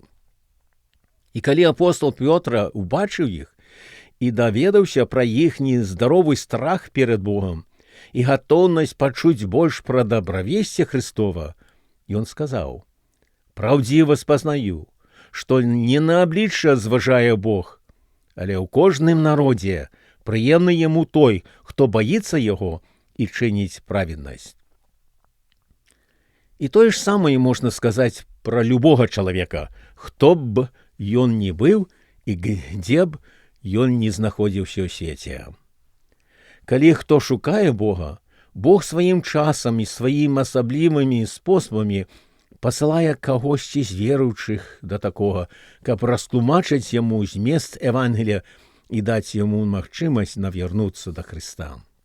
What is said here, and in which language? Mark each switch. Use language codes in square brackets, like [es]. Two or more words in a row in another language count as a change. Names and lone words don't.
[uk] І коли апостол Петр убачив їх і довідався про їхній здоровий страх перед Богом і готовність почути більше про добровестие Христова, він сказав: «Правдиво спознаю, що не на обличчя зважає Бог, але у кожному народі приємний йому той, хто боїться його і чинить праведність». І то ж саме можна сказати про любого чоловіка, [be] хто б ён не быў і дзе б ён не знаходзіўся ў свеце. Калі хто шукае Бога, Бог сваім часам і сваім асаблівымі спосабамі пасылае кагосьці з веруючых да такога, каб растлумачыць яму змест Евангелія і даць яму магчымасць навярнуцца да Христа.